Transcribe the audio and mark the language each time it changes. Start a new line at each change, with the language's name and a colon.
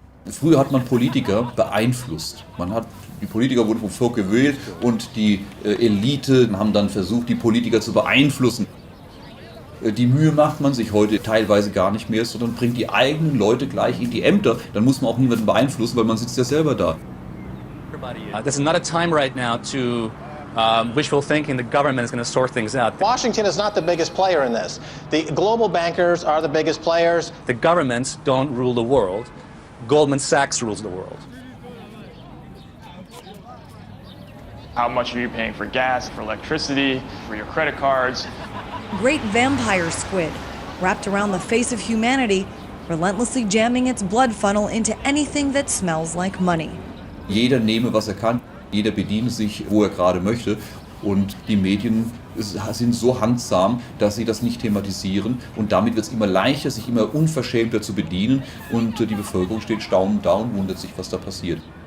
German: Früher hat man Politiker beeinflusst. Die Politiker wurden vom Volk gewählt und die Elite haben dann versucht, die Politiker zu beeinflussen. Die Mühe macht man sich heute teilweise gar nicht mehr, sondern bringt die eigenen Leute gleich in die Ämter. Dann muss man auch niemanden beeinflussen, weil man sitzt ja selber da.
English: This is not a time right now to wishful thinking the government is going to sort things out. Washington is not the biggest player in this. The global bankers are the biggest players. The governments don't rule the world. Goldman Sachs rules the world. How much are you paying for gas, for electricity, for your credit cards? Great vampire squid, wrapped around the face of humanity, relentlessly jamming its blood funnel into anything that smells like money.
German: Jeder nehme, was er kann, jeder bediene sich, wo er gerade möchte. Und die Medien sind so handsam, dass sie das nicht thematisieren. Und damit wird es immer leichter, sich immer unverschämter zu bedienen. Und die Bevölkerung steht staunend da und wundert sich, was da passiert.